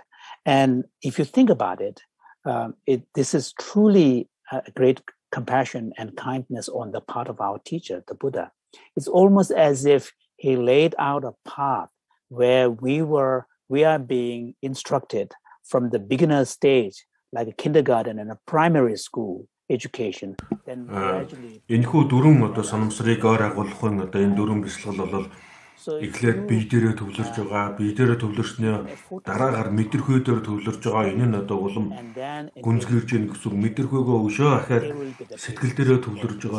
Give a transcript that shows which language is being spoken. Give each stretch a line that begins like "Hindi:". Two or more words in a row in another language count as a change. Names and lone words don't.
English: And if you think about it, this is truly a great compassion and kindness on the part of our teacher, the Buddha. It's almost as if he laid out a path where we are being instructed from the beginner stage, like a kindergarten and a primary school education. Then gradually.
Mongolian: Энэхүү дөрвөн одоо санамсрыг ойр агуулахуйн одоо энэ дөрвөн бясалгал бол эхлээд бие дээрээ төвлөрж байгаа. Бие дээрээ төвлөрснөө дараагаар мэдрэхүй дээр төвлөрж байгаа. Энэ нь одоо улам гүнзгийрж ийн гэсэн мэдрэхүйгөө өшөө ахаад сэтгэл дээрээ төвлөрж байгаа.